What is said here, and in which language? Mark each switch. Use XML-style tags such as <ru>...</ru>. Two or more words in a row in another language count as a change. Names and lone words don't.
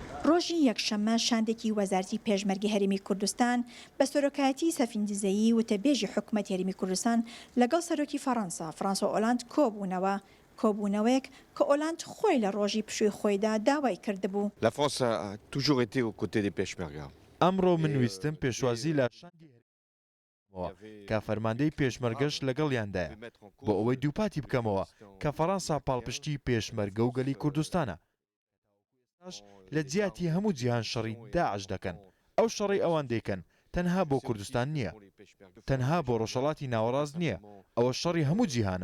<ckb>ڕۆژی یەکشەممە شاندێکی وەزارەتی پێشمەرگی هەرێمی کوردستان بە سەرۆکایەتی سەفیندزەیی وتەبێژی حکوومەت هەرێمی کوردستان لەگەڵ سەرۆکی فەڕەنسا ئۆلاند کۆبوونەوەیەک کە ئۆلاند خۆی لە ڕۆژی پشووی خۆیدا داوای کردبوو.</ckb> <fr>La France a toujours été aux côtés des Peshmerga.</fr> <ckb>ئەمڕۆ من ویستم پێشوازی لە شاندی کە فەرماندەی پێشمەرگەش لەگەڵیاندایە بۆ ئەوەی دووپاتی بکەمەوە کە فەڕەنسا پاڵپشتی پێشمەرگە و گەلی کوردستانە لە جیاتی هەموو جیهان شەڕی داعش دەکەن. ئەو شەڕی ئەوان دەیکەن تەنها بۆ کوردستان نییە، تەنها بۆ ڕۆژهەڵاتی ناوەڕاست نییە، ئەوە شەڕی هەموو جیهانە.</ckb>